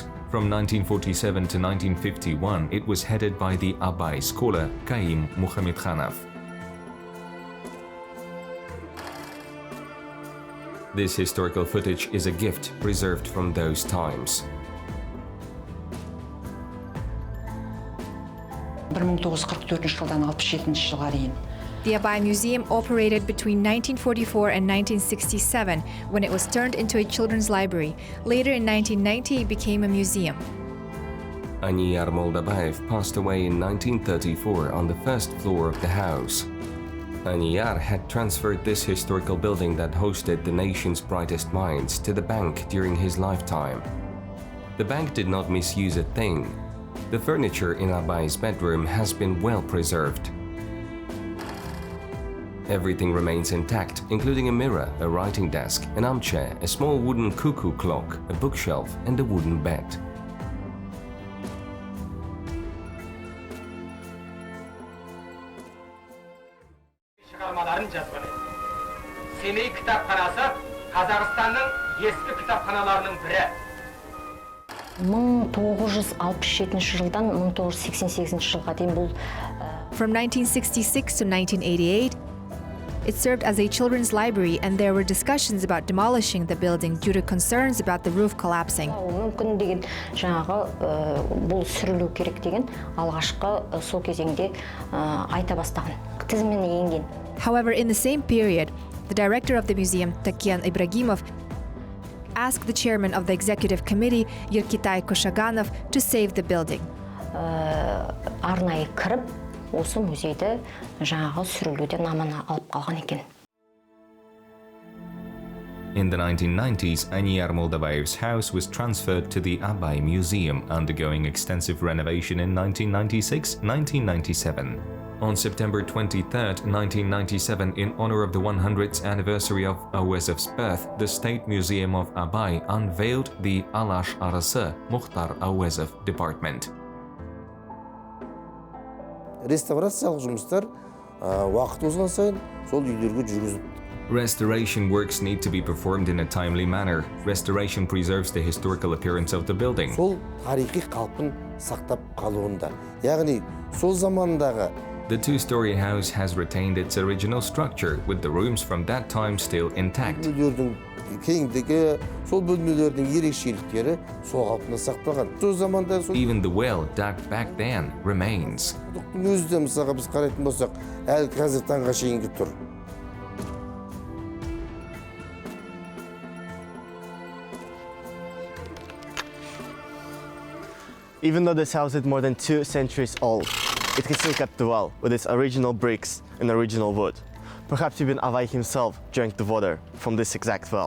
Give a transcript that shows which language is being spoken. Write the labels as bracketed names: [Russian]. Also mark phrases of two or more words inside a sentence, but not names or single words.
[English] From 1947 to 1951, it was headed by the Abay scholar Kaim Muhamedkhanov. This historical footage is a gift preserved from those times. [Kazakh] 1944 жылдан 67 жылға дейін. [English] The Abay Museum operated between 1944 and 1967, when it was turned into a children's library. Later in 1990, it became a museum. Aniyar Moldabayev passed away in 1934 on the first floor of the house. Aniyar had transferred this historical building that hosted the nation's brightest minds to the bank during his lifetime. The bank did not misuse a thing. The furniture in Abay's bedroom has been well preserved. Everything remains intact, including a mirror, a writing desk, an armchair, a small wooden cuckoo clock, a bookshelf, and a wooden bed. [Kazakh] Шығармаларын жазған еді. Семей кітапханасы Қазақстанның ескі кітапханаларының бірі. 1967 жылдан 1988 жылға дейін бұл [English] From 1966 to 1988, it served as a children's library, and there were discussions about demolishing the building due to concerns about the roof collapsing. [Kazakh] мүмкін деген жаңағы бұл сүрілу керек деген алғашқы сол кезеңде айта бастаған. Тізіміне енген. [English] However, in the same period, the director of the museum, Takian Ibragimov, asked the chairman of the executive committee, Yerkitai Koshaganov, to save the building. [Kazakh] Арнайы кіріп, осы музейді жаңағы сүрілуден аман алып қалған екен. [English] In the 1990s, Aniyar Moldabayev's house was transferred to the Abay Museum, undergoing extensive renovation in 1996-1997. On September 23, 1997, in honor of the 100th anniversary of Awezov's birth, the State Museum of Abay unveiled the Alash Arası Mukhtar Awezov department. [Kazakh] Реставрациялық жұмыстар уақыт озған сайын сол үйлерге жүргізіп. [English] Restoration works need to be performed in a timely manner. Restoration preserves the historical appearance of the building. [Kazakh] Сол тарихи қалпын сақтап қалуында. Яғни сол замандағы [English] The two-story house has retained its original structure, with the rooms from that time still intact. [Kazakh] бөлмелердің кеңдігі, сол бөлмелердің ерекшеліктері сол қалпында сақталған. Сол заманда сол [English] Even the well dug back then remains. [Kazakh] құдықтың өзі де мысалға біз қарайтын болсақ, әлі қазір таңға шейінгі тұр. [English] Even though this house is more than 2 centuries old, it can still kept well with its original bricks and original wood. Perhaps even Avay himself drank the water from this exact well.